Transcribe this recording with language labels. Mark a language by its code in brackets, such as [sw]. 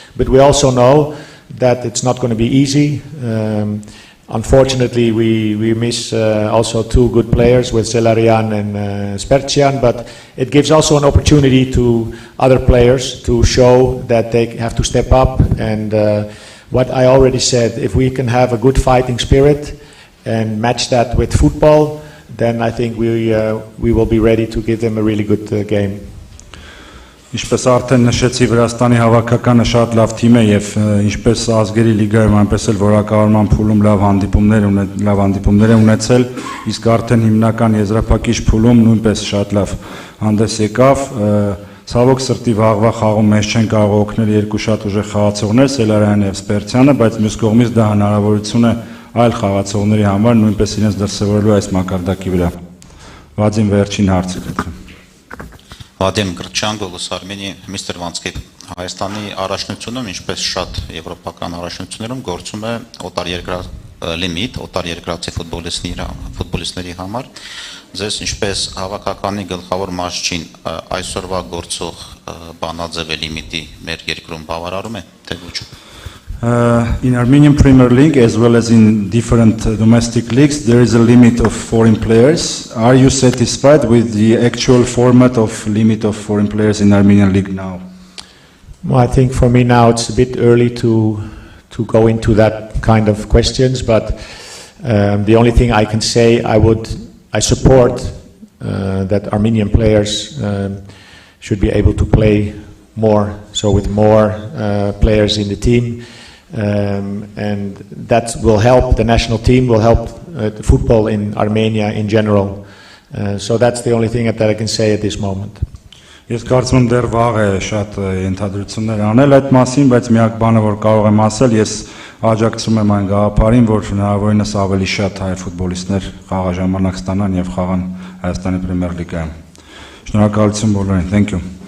[en] But we also know that it's not going to be easy. Unfortunately, we miss also two good players with Zelarian and Spertian, but it gives also an opportunity to other players to show that they have to step up. And what I already said, if we can have a good fighting spirit and match that with football, then I think we will be ready to give them a really good game. [hy] Ինչպես արդեն նշեցի, Վրաստանի հավաքականը շատ լավ թիմ է եւ ինչպես ազգերի լիգայում, այնպես էլ որակավորման փուլում լավ հանդիպումներ է ունեցել, իսկ արդեն հիմնական եզրափակիչ փուլում նույնպես շատ լավ հանդես եկավ։ Ցավոք սրտի վաղվա խաղում մեզ չեն կարող օգնել երկու շատ ուժեղ խաղացողներ, Սելարյանն եւ Սպերցյանը, բայց մյուս կողմից դա հնարավորություն է այլ խաղացողների համար նույնպես իրենց դրսևորելու այս մակարդակի վրա։ Վադիմ վերջին հարցը գտնի։ Վադիմ Գրչյան, Գոլոս Արմենիա, Միստր Վան'տի Հայաստանի առաջնությունում, ինչպես շատ եվրոպական առաջնություններում գործում է լիմիտ, օտարերկրացի ֆուտբոլիստների համար։ Ձեզ ինչպես հավաքականի գլխավոր մարզչին այսօրվա գործող բանաձև լիմիտի մեր երկրում բավարարում է, թե ոչ։ [en] In Armenian Premier League, as well as in different domestic leagues, there is a limit of foreign players. Are you satisfied with the actual format of limit of foreign players in Armenian League now? Well, I think for me now it's a bit early to go into that kind of questions, but the only thing I can say, I support that Armenian players should be able to play more, so with more players in the team. And that will help the national team, will help the football in Armenia in general. So that's the only thing that I can say at this moment. [hy] Ես կարծում եմ դեռ վաղ է շատ ենթադրություններ անել այդ մասին, բայց միակ բանը որ կարող եմ ասել, ես աջակցում եմ այն գաղափարին, որ հնարավորինս ավելի շատ հայ ֆուտբոլիստներ խաղաժամանակ ստանան եւ խաղան Հայաստանի Պրեմիեր լիգայում։ Շնորհակալություն բոլորին. [en] Thank you.